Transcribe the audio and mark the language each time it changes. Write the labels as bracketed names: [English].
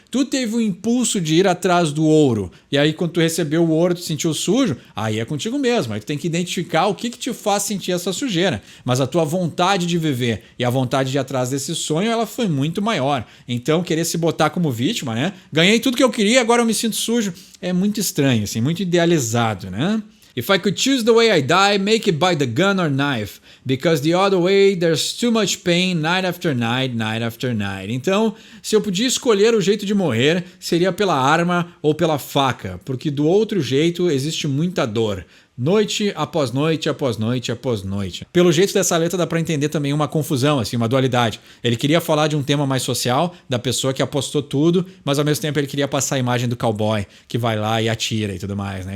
[Portuguese] Tu teve o impulso de ir atrás do ouro. E aí, quando tu recebeu o ouro, tu sentiu sujo, aí é contigo mesmo. Aí tu tem que identificar o que te faz sentir essa sujeira. Mas a tua vontade de viver e a vontade de ir atrás desse sonho, ela foi muito maior. Então, querer se botar como vítima, né? Ganhei tudo que eu queria, agora eu me sinto sujo. É muito estranho, assim, muito idealizado, né? [English] If I could choose the way I die, make it by the gun or knife. Because the other way, there's too much pain, night after night, night after night. [Portuguese] Então, se eu podia escolher o jeito de morrer, seria pela arma ou pela faca. Porque do outro jeito existe muita dor. Noite após noite, após noite, após noite. Pelo jeito dessa letra dá pra entender também uma confusão, assim, uma dualidade. Ele queria falar de um tema mais social, da pessoa que apostou tudo, mas ao mesmo tempo ele queria passar a imagem do cowboy que vai lá e atira e tudo mais, né?